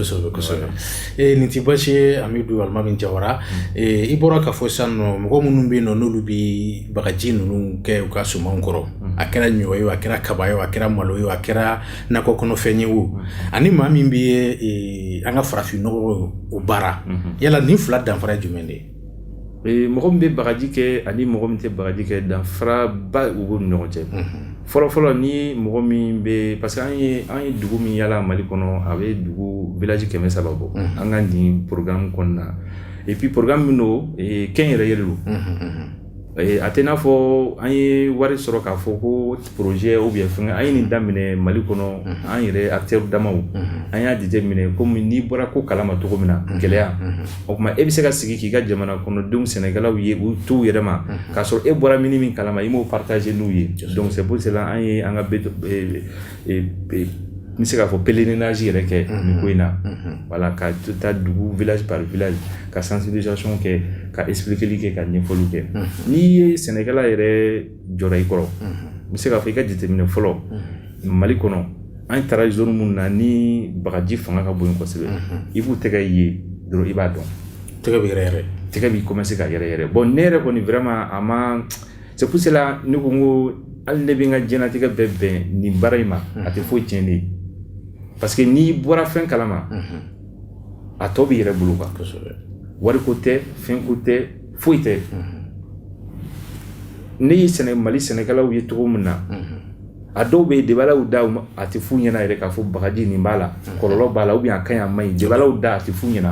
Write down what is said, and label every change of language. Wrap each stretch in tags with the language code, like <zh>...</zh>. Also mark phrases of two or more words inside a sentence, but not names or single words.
<bm>kosɛbɛ nin tɛ baasi ye Amidu Alimami Jawara i bɔra k'a fɔ sisan nɔ mɔgɔ minnu bɛ yen nɔ n'olu bɛ bagaji ninnu kɛ u ka sumanw kɔrɔ a kɛra ɲɔ ye a kɛra kaba ye a kɛra malo ye a kɛra nakɔ kɔnɔfɛn ye o ani maa min bɛ an ka farafinnɔgɔ o baara yala nin fila danfara ye jumɛn de ye mɔgɔ min bɛ bagaji kɛ ani mɔgɔ min tɛ bagaji kɛ danfara ba u b'u ni ɲɔgɔn cɛ fɔlɔ ni mɔgɔ min bɛ parce que an ye dugu min yala Mali kɔnɔ a bɛ dugu village 300 bɔ an ka nin programme kɔnɔna</bm> <fr>et puis</fr> <bm>programme min don kɛnyɛrɛye de don a tɛ n'a fɔ an ye wari sɔrɔ k'a fɔ ko projet</bm> <fr>ou bien</fr> <bm>fɛngɛ an ye nin daminɛ Mali kɔnɔ an yɛrɛ acteur damaw an y'a jateminɛ komi n'i bɔra ko kalama cogo min na gɛlɛya o tuma e bɛ se ka sigi k'i ka jamana kɔnɔdenw sɛnɛkɛlaw ye u t'u yɛrɛ ma k'a sɔrɔ e bɔra min kalama i m'o partager n'u ye</bm> <fr>donc c'est pour cela</fr> <bm>an ye an ka n bɛ se k'a fɔ pèlerinage yɛrɛ kɛ nin ko in na voilà ka taa dugu</bm> <fr>village par village</fr> <bm>ka sensibilisation kɛ ka expliquer kɛ ka ɲɛfɔli kɛ n'i ye sɛnɛkɛla yɛrɛ jɔra i kɔrɔ n bɛ se k'a fɔ i ka jateminɛ fɔlɔ Mali kɔnɔ an taara zone minnu na ni bagaji fanga ka bon kosɛbɛ i b'u tɛgɛ ye dɔrɔn i b'a dɔn tɛgɛ bɛ yɛrɛ tɛgɛ b'i commencer ka yɛrɛ bon ne yɛrɛ kɔni vraiment a ma</bm> <fr>c'est pour cela</fr> <bm>ne ko n ko hali ne bɛ n ka diɲɛlatigɛ bɛɛ bɛn nin baara in ma a tɛ foyi tiɲɛ ne ye parce que n'i bɔra fɛn kalama a tɔ b'i yɛrɛ bolo quoi wariko tɛ fɛnko tɛ foyi tɛ ne ye Mali sɛnɛkɛlaw ye cogo min na a dɔw bɛ debalaw da a tɛ f'u ɲɛna yɛrɛ k'a fɔ bagaji nin b'a la kɔlɔlɔ b'a la</bm> <fr>ou bien</fr> <bm>a ka ɲi a ma ɲi debalaw da a tɛ f'u ɲɛna</bm>